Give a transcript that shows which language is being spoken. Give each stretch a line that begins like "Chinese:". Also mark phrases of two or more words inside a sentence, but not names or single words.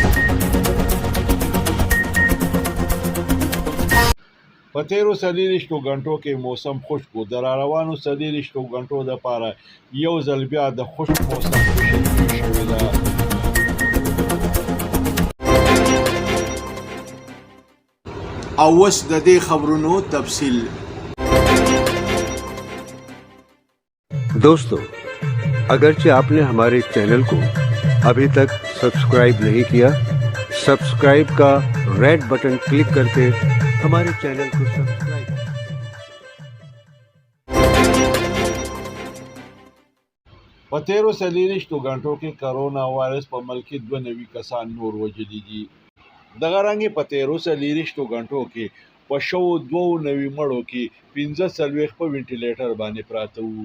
Pashto: په تیرو څلېرویشتو غنټو کې موسم خشک و. د راروانو څلېرویشتو غنټو دپاره یو ځل بیا د خشک موسم پیشنګي شوې ده. او اوس د دې خبرونو تفصیل.
Urdu: دوستو، اگرچہ آپ نے ہمارے چینل کو ابھی تک سبسکرائب نہیں کیا، سبسکرائب کا
English: red button click
Urdu: کر کے ہمارے چینل کو سبسکرائب.
Pashto: په تیرو څلېرویشتو غنټو کې
English: corona virus
Pashto: په ملک کې 2 نوي کسان نور وژلي دي. دغه رنګې په تیرو څلېرویشتو غنټو کې په شوو 2 نوي مړو کې 45 په وینټیلیټر باندې پراته وو.